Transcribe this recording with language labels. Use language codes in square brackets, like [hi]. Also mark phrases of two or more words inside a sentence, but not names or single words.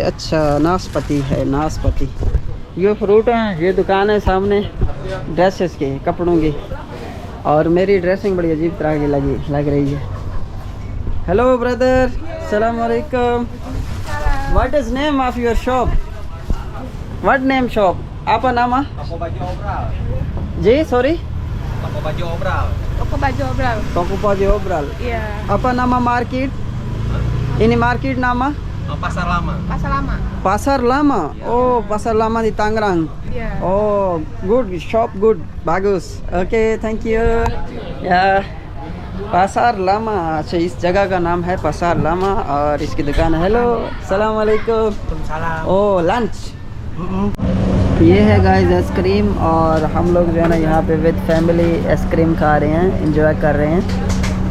[hi] अच्छा नाशपाती है, नाशपाती ये फ्रूट है। ये दुकान है सामने ड्रेसेस के, कपड़ों की। और मेरी ड्रेसिंग बड़ी अजीब तरह की लग रही है। हेलो ब्रदर, [ar] سلام عليكم. [en] What is name of your shop? What name shop? [id] apa nama? Toko baju obral. [hi] जी सॉरी? [id] Toko baju obral. Toko baju obral. Toko baju obral. Iya. Apa nama market? Ini market nama? Pasar lama. Pasar lama. Pasar Lama. Oh, Pasar Lama di Tangerang. Iya. [en] Oh, good shop, good, bagus. Okay, thank you. [hi] या पासार लामा। अच्छा, इस जगह का नाम है पासार लामा और इसकी दुकान है। हेलो, [ar] سلام عليكم. [hi] ओह, लंच। ये है गाइस आइसक्रीम और हम लोग जो है ना यहाँ पे [en] with family [hi] आइसक्रीम खा रहे हैं, एंजॉय कर रहे हैं।